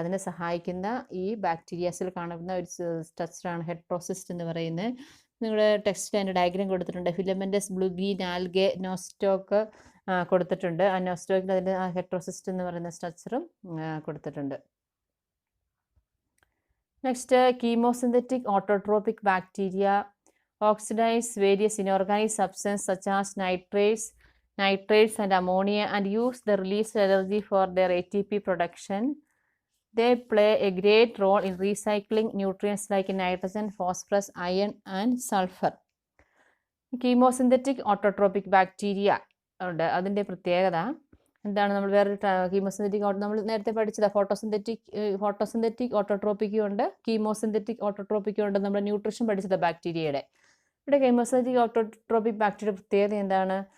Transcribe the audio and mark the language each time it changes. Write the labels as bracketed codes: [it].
[ml] അതിനെ സഹായിക്കുന്ന ഈ ബാക്ടീരിയാസിൽ കാണുന്ന ഒരു സ്ട്രക്ചറാണ് ഹെട്രോസിസ്റ്റ് എന്ന് പറയുന്നത്. നിങ്ങളുടെ ടെക്സ്റ്റിൽ അതിൻ്റെ ഡയഗ്രാം കൊടുത്തിട്ടുണ്ട്. ഫിലമെൻറ്റസ്, ബ്ലൂഗീൻ, ആൽഗെ, നോസ്റ്റോക്ക് കൊടുത്തിട്ടുണ്ട്. ആ നോസ്റ്റോക്കിൽ അതിൻ്റെ ഹെട്രോസിസ്റ്റ് എന്ന് പറയുന്ന സ്ട്രക്ചറും കൊടുത്തിട്ടുണ്ട്. [en] Next, chemosynthetic autotrophic bacteria oxidize various inorganic substances such as nitrates and ammonia and use the released energy for their ATP production. They play a great role in recycling nutrients like nitrogen, phosphorus, iron and sulfur. [ml] Chemosynthetic autotrophic bacteria ഉണ്ട്. അതിൻ്റെ പ്രത്യേകത എന്താണ്? നമ്മൾ വേറൊരു chemosynthetic നമ്മൾ നേരത്തെ പഠിച്ചത് photosynthetic ഓട്ടോട്രോപ്പിക്കും ഉണ്ട്, കീമോസിന്തറ്റിക് ഓട്ടോട്രോപ്പിക്കും ഉണ്ട്. നമ്മൾ ന്യൂട്രീഷൻ പഠിച്ചത് ബാക്ടീരിയയുടെ. ഇവിടെ കീമോസിന്തറ്റിക് ഓട്ടോട്രോപിക് ബാക്ടീരിയയുടെ പ്രത്യേകത എന്താണ്?